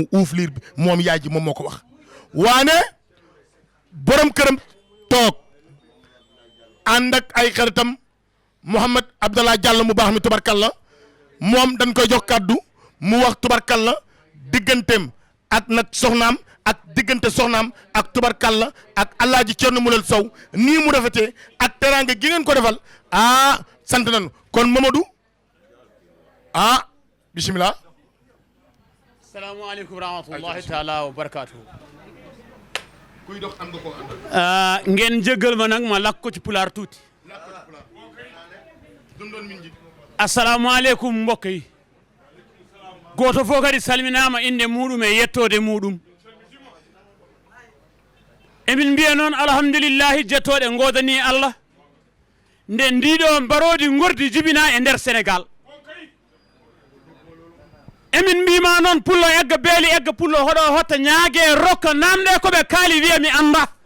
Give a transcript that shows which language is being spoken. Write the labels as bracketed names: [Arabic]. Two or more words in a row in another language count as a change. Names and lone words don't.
[Wolof] uuf liir bi moom yaay ji moom moo ko wax waane borom këram toog ànd ak ay xaritam Mouhamed Abdallah Diallo mu baax mi tubarkalla moom dañ koy jox kàddu mu wax tubarkalla digganteem ak nag soxnaam ak diggante soxnaam ak tubarkalla ak Alaaji Cerno Mulel Sow nii mu rafetee ak teraanga gi ngeen ko defal sant nañu kon Mamadou bismillah. [Arabic] السلام عليكم ورحمة الله تعالى وبركاته. [Wolof] kuy dox am nga ko àndal. ngeen jéggal ma nag ma lakk ko ci pulaar tuuti. assalamualeykum mbokk yi. [Fula] goto fof kadi salminama inde muɗum e yettode muɗum. emin mbiya noon alhamdulillahi jettoɗe godani Allah nde ndiɗo mbarodi gordi jibina e nder Sénégal. emin mbima noon pullo egga beeli egga pullo hoɗo hotta ñaage rokka namde koɓe kaali wiya mi anda.